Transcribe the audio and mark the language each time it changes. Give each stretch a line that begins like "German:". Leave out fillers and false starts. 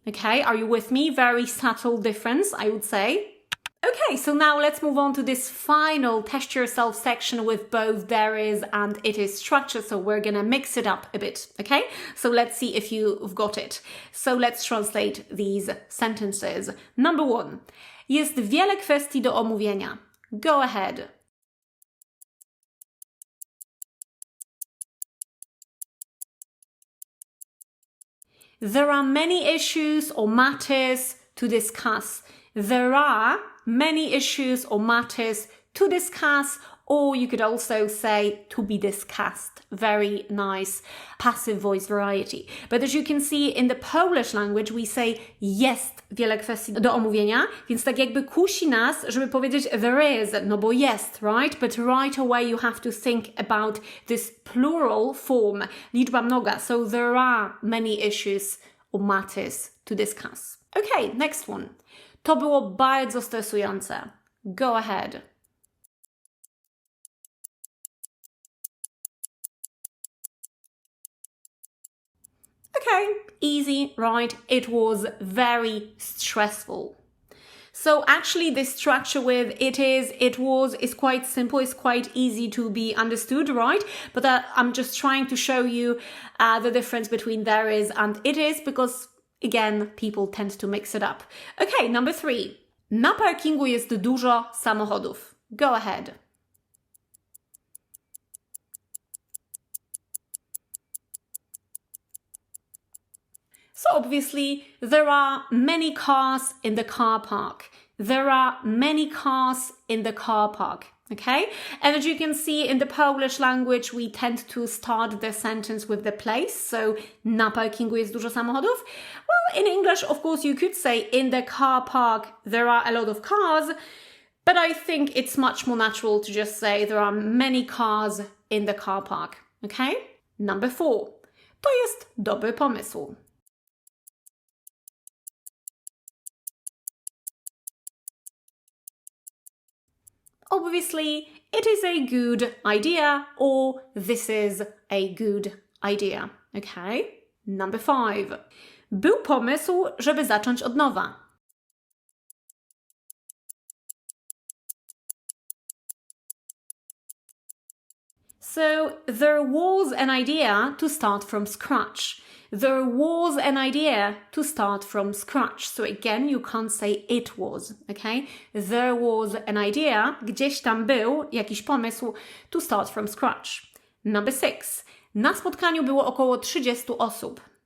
English: Okay, are you with me? Very subtle difference, I would say. Okay, so now let's move on to this final test yourself section with both there is and it is structure. So we're gonna mix it up a bit, okay? So let's see if you've got it. So let's translate these sentences. Number 1.
Polish: Jest wiele kwestii do omówienia.
English: Go ahead. There are many issues or matters to discuss. There are many issues or matters to discuss, or you could also say to be discussed. Very nice passive voice variety. But as you can see in the Polish language, we say
Polish: jest wiele kwestii do omówienia, więc tak jakby kusi nas, żeby powiedzieć
English: there is,
Polish: no bo jest,
English: right? But right away you have to think about this plural form,
Polish: liczba mnoga.
English: So there are many issues or matters to discuss. Okay, next one.
Polish: To było bardzo stresujące.
English: Go ahead. Okay, easy, right? It was very stressful. So actually this structure with it is, it was, is quite simple, it's quite easy to be understood, right? But I'm just trying to show you the difference between there is and it is, because again, people tend to mix it up. Okay, number 3.
Polish: Na parkingu jest dużo samochodów.
English: Go ahead. So obviously, there are many cars in the car park. There are many cars in the car park. Okay? And as you can see in the Polish language, we tend to start the sentence with the place. So,
Polish: na parkingu jest dużo samochodów.
English: Well, in English, of course, you could say in the car park, there are a lot of cars. But I think it's much more natural to just say there are many cars in the car park. Okay? Number 4.
Polish: To jest dobry pomysł.
English: Obviously, it is a good idea, or this is a good idea. Okay? Number 5.
Polish: Był pomysł, żeby zacząć od nowa.
English: So, there was an idea to start from scratch. There was an idea to start from scratch. So again, you can't say it was, okay? There was an idea,
Polish: gdzieś tam był jakiś pomysł
English: to start from scratch. Number 6.
Polish: Na spotkaniu było około 30 osób.